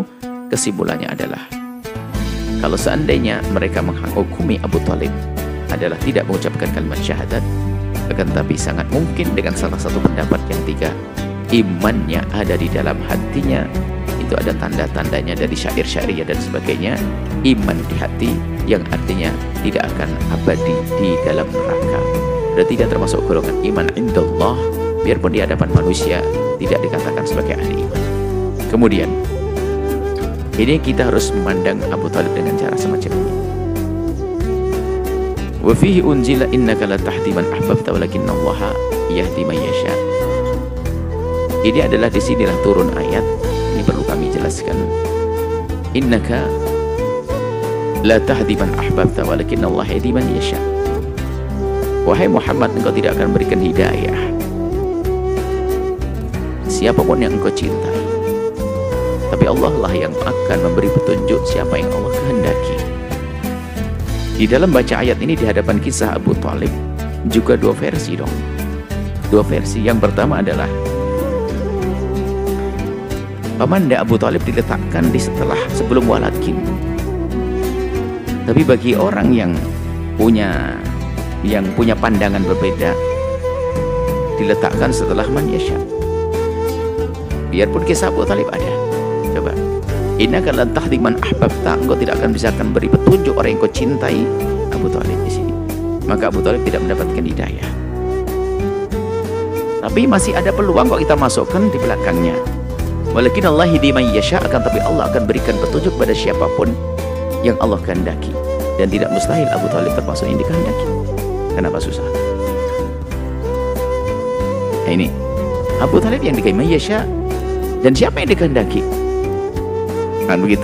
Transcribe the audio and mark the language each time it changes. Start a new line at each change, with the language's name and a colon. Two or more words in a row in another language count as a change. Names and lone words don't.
Indonesian: Kesimpulannya adalah kalau seandainya mereka menghukumi Abu Thalib adalah tidak mengucapkan kalimat syahadat, akan tapi sangat mungkin dengan salah satu pendapat yang tiga, imannya ada di dalam hatinya, itu ada tanda-tandanya dari syair-syairnya dan sebagainya, iman di hati yang artinya tidak akan abadi di dalam neraka. Berarti tidak termasuk golongan
Arabic: إيمان عند الله,
Indonesian: biarpun di hadapan manusia tidak dikatakan sebagai ahli iman. Kemudian ini kita harus memandang Abu Thalib dengan cara semacam ini.
Arabic: وفيه أنزل إنك لا تهدي من أحببت ولكن الله يهدي من يشاء.
Indonesian: Ini adalah disinilah turun ayat. Ini perlu kami jelaskan.
Arabic: إنك لا تهدي من أحببت ولكن الله يهدي من يشاء.
Indonesian: Wahai Muhammad, engkau tidak akan berikan hidayah siapapun yang engkau cintai, tapi Allah lah yang akan memberi petunjuk siapa yang Allah kehendaki. Di dalam baca ayat ini di hadapan kisah Abu Thalib juga dua versi dong. Dua versi. Yang pertama adalah pamanda Abu Thalib diletakkan di sebelum walakin. Tapi bagi orang yang punya pandangan berbeda, diletakkan setelah
Arabic: من يشاء.
Indonesian: Biarpun kisah Abu Thalib ada. Coba.
Arabic: إنك لن تهدي من أحببت,
Indonesian: engkau tidak akan bisa beri petunjuk orang yang kau cintai. Abu Thalib di sini. Maka Abu Thalib tidak mendapatkan hidayah. Tapi masih ada peluang kalau kita masukkan di belakangnya.
Arabic: ولكن الله يهدي من يشاء,
Indonesian: akan tapi Allah akan berikan petunjuk pada siapapun yang Allah kehendaki. Dan tidak mustahil Abu Thalib termasuk yang dikehendaki. Kenapa susah? Nah, ini Abu Thalib yang dikehendaki
Arabic: من يشاء,
Indonesian: dan siapa yang dikehendaki? Kan begitu.